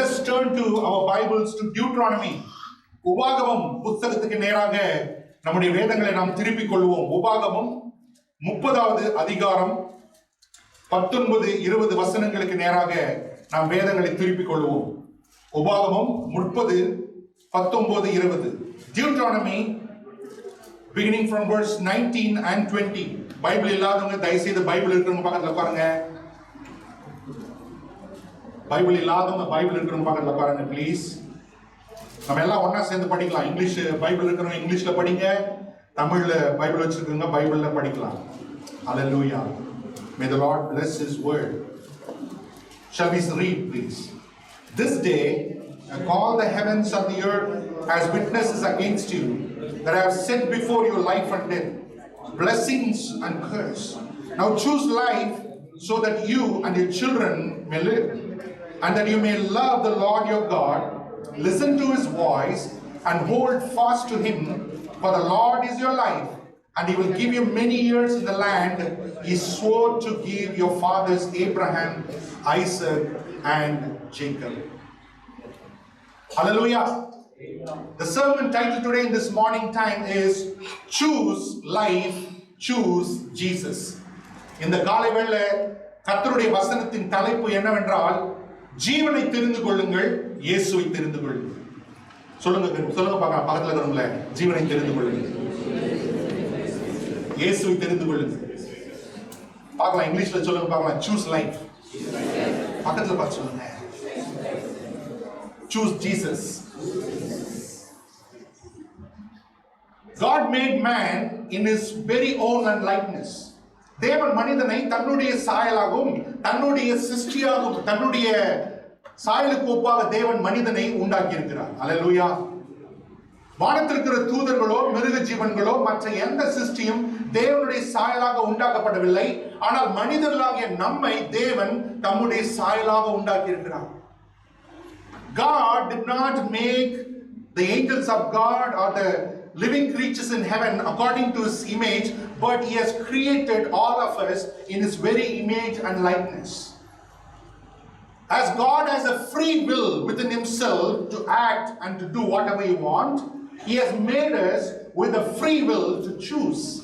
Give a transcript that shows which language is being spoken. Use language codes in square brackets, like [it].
[en] turn to our Bibles to Deuteronomy. [ta] உபாகமம் புத்தகத்துக்கு நேராக நம்முடைய வேதங்களை நாம் திருப்பிக் கொள்வோம். உபாகமம் 30வது அதிகாரம் 19-20 வசனங்களுக்கு நேராக நாம் வேதங்களை திருப்பிக் கொள்வோம். [en] உபாகமம் 30, 19-20. Deuteronomy beginning from verse 19 and 20. [ta] Bible இல்லாதவங்க தயவு செய்து பைபிள் இருக்கிறவங்க பக்கத்துல பாருங்க. பைபிள் இல்லாதவங்க பைபிள் இருக்கிறவங்க பக்கத்துல பாருங்க ப்ளீஸ். நம்ம எல்லாம் ஒண்ணா சேர்ந்து படிக்கலாம். இங்கிலீஷ் பைபிள் இருக்கிறவங்க இங்கிலீஷ்ல படிங்க, தமிழ்ல பைபிள் வச்சிருக்கவங்க பைபிள்ல படிக்கலாம். [en] Hallelujah. May the Lord bless His word. Shall we read, please? This day I call the heavens and the earth as witnesses against you, that I have set before you life and death, blessings and curse. Now choose life, so that you and your children may live, and that you may love the Lord your God, listen to His voice, and hold fast to Him, for the Lord is your life, and He will give you many years in the land He swore to give your fathers Abraham, Isaac, and Jacob. Hallelujah. The sermon title today in this morning time is Choose Life, Choose Jesus. [ta] இந்த காலை வேளை கர்த்தருடைய வசனத்தின் தலைப்பு என்னவென்றால், ஜீவனை தெரிந்து கொள்ளுங்கள், இயேசுவை தெரிந்து கொள்ளுங்கள். சொல்லுங்க பார்க்கலாம், பக்கத்துல இருக்கிறவங்கள, ஜீவனை தெரிந்து கொள்ளுங்கள், இயேசுவை தெரிந்து கொள்ளுங்கள். பார்க்கலாம், இங்கிலீஷ்ல சொல்லுங்க பார்க்கலாம். [en] Choose life. [ta] பக்கத்துல பார்த்து சொல்லுங்க. [en] Choose Jesus. God made man in His very own and likeness. [ta] தேவன் மனிதனை தன்னுடைய சாயலாகவும் தன்னுடைய சிருஷ்டியாகவும் தன்னுடைய சாயலுக்கு ஒப்பாக தேவன் மனிதனை உண்டாக்கி இருக்கிறார். அல்லேலூயா. வானத்தில் இருக்கிற தூதர்களோ மிருக ஜீவன்களோ மற்ற எந்த சிருஷ்டியும் தேவனுடைய சாயலாக உண்டாக்கப்படவில்லை. ஆனால் மனிதர்களாகிய நம்மை தேவன் தம்முடைய சாயலாக உண்டாக்கி இருக்கிறார். [en] God did not make the angels of God or the living creatures in heaven according to His image, but He has created all of us in His very image and likeness. As God has a free will within Himself to act and to do whatever He wants, He has made us with a free will to choose.